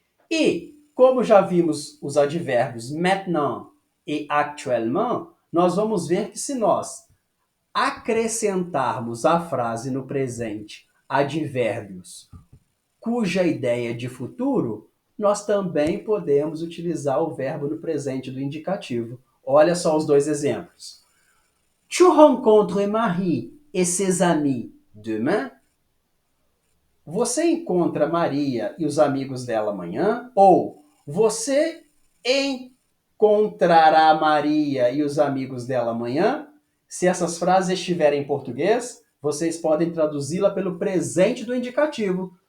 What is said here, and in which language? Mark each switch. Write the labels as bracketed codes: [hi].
[pt] E, como já vimos os advérbios maintenant e actuellement, nós vamos ver que se nós acrescentarmos à frase no presente advérbios cuja ideia é de futuro, nós também podemos utilizar o verbo no presente do indicativo. Olha só os dois exemplos. [fr] Tu rencontres Marie et ses amis demain? [pt] Você encontra Maria e os amigos dela amanhã? Ou você encontrará Maria e os amigos dela amanhã? Se essas frases estiverem em português, vocês podem traduzi-la pelo presente do indicativo.